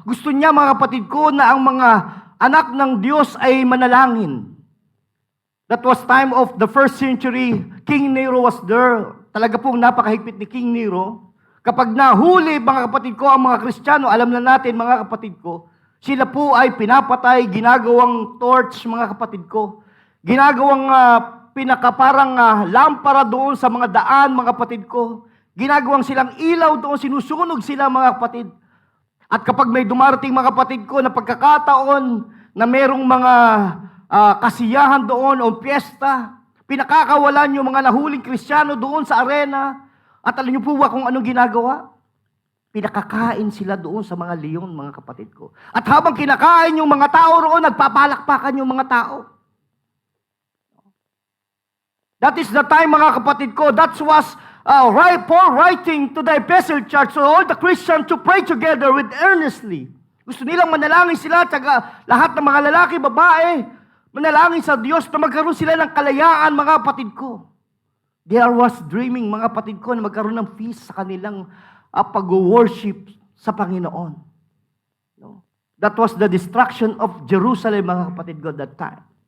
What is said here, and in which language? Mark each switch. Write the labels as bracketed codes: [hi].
[tl] Gusto niya, mga kapatid ko, na ang mga anak ng Diyos ay manalangin. [en] That was time of the first century. King Nero was there. [tl] Talaga pong napakahigpit ni King Nero. Kapag nahuli, mga kapatid ko, ang mga Kristiyano, alam na natin, mga kapatid ko, sila po ay pinapatay, ginagawang torch, mga kapatid ko. Ginagawang pinakaparang lampara doon sa mga daan, mga kapatid ko. Ginagawang silang ilaw doon, sinusunog sila, mga kapatid. At kapag may dumarating, mga kapatid ko, na pagkakataon na merong mga kasiyahan doon o piyesta, pinakakawalan yung mga nahuling Kristiyano doon sa arena. At alam niyo po ba kung anong ginagawa? Pinakakain sila doon sa mga leon, mga kapatid ko. At habang kinakain yung mga tao roon, nagpapalakpakan yung mga tao. [en] That is the time, [tl] mga kapatid ko. [en] That was Paul writing to the Ephesian church, so all the Christians to pray together with earnestly. [tl] Gusto nilang manalangin sila, taga lahat ng mga lalaki, babae, manalangin sa Diyos na magkaroon sila ng kalayaan, mga kapatid ko. [en] There was dreaming, mga kapatid ko, [tl] na magkaroon ng [en] peace sa kanilang pag-worship sa Panginoon. No? That was the destruction of Jerusalem, [tl] mga kapatid ko, [en] that time.